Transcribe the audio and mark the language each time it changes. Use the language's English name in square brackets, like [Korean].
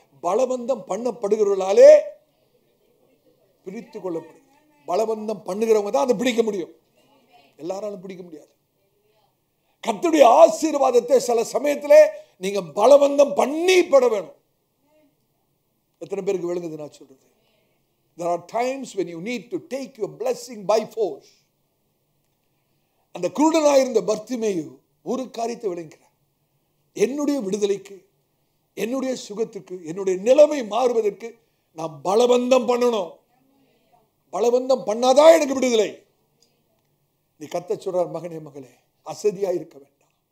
[Tamil] பலவந்தம் பண்ணப்படுகிறவர்களாலே பிரித்து கொள்ளப்படுகிறது. பலவந்தம் பண்ணுகிறவங்க தான் அதை பிடிக்க முடியும், எல்லாராலும் பிடிக்க முடியாது. கர்த்தருடைய ஆசீர்வாதத்தை சில சமயத்திலே நீங்க பலவந்தம் பண்ணி பெற வேணும். எத்தனை பேருக்கு விளங்குது நான் சொல்றது? [English] There are times when you need to take your blessing by force. [Tamil] அந்த குருடனாயிருந்த பர்த்திமேயு ஒரு காரியத்தை விளங்குகிறார். என்னுடைய விடுதலைக்கு, என்னுடைய சுகத்துக்கு, என்னுடைய நிலைமை மாறுவதற்கு நான் பலவந்தம் பண்ணணும். பலவந்தம் பண்ணாதான் எனக்கு விடுதலை. நீ கர்த்தர் சொல்றார், மகனே மகளே, அசதியா இருக்க வேண்டாம்.